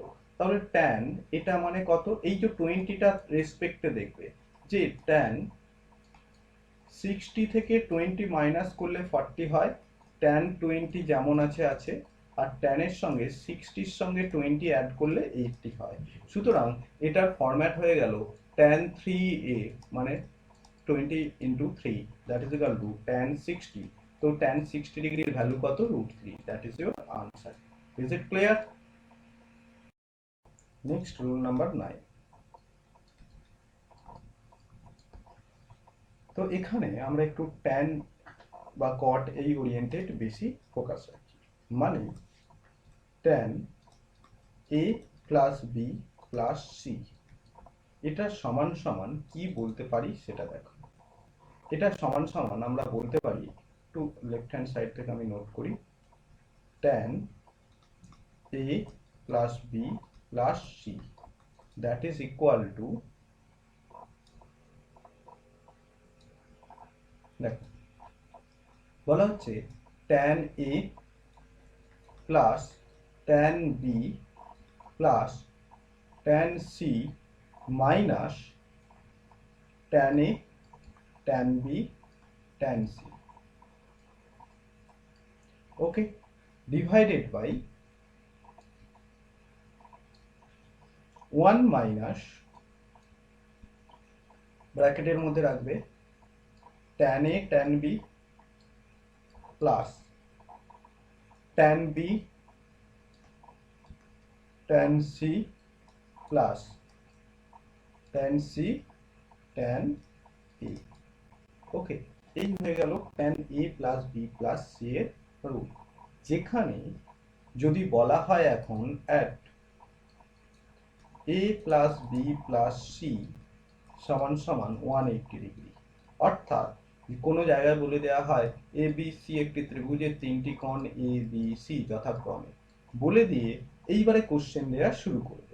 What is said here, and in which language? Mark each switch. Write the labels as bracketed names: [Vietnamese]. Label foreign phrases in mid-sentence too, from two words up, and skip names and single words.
[Bangla] তাহলে tan এটা মানে কত, এই যে 20টা রেসপেক্টে দেখবে যে tan 60 থেকে 20 মাইনাস করলে 40 হয়, tan 20 যেমন আছে আছে, আর tan এর সঙ্গে 60 এর সঙ্গে 20 অ্যাড করলে 80 হয়। সুতরাং এটার ফরম্যাট হয়ে গেল tan 3a মানে [English] 20 into 3 that is equal to tan 60. [Bangla] তো tan 60 ডিগ্রির ভ্যালু কত? √3. [English] That is your answer. Is it clear? Next, rule number 9. [Bangla] তো এখানে আমরা একটু tan বা cot এই ওরিয়েন্টেড বেশি ফোকাস রাখি। মানে tan a প্লাস b প্লাস c এটা সমান সমান কি বলতে পারি সেটা দেখো। এটা সমান সমান আমরা বলতে পারি, একটু লেফট হ্যান্ড সাইড থেকে আমি নোট করি, [English] tan a plus b plus c that is equal to, দেখো বলা হচ্ছে tan a plus tan b plus tan c minus tan a tan b tan c, okay, divided by 1 [Bangla] মাইনাস ব্র্যাকেটের মধ্যে রাখবে tan a tan b প্লাস tan b tan c প্লাস tan c tan a। ওকে, এই হয়ে গেল tan a প্লাস b প্লাস c এর রুল। যেখানে যদি বলা হয় এখন at a প্লাস b প্লাস c সমান সমান 180 ডিগ্রি, অর্থাৎ কোনো জায়গায় বলে দেওয়া হয় এ বি সি একটি ত্রিভুজের 3টি কোণ এ বি সি যথাক্রমে, বলে দিয়ে এইবারে কোশ্চেন দেওয়া শুরু করবে।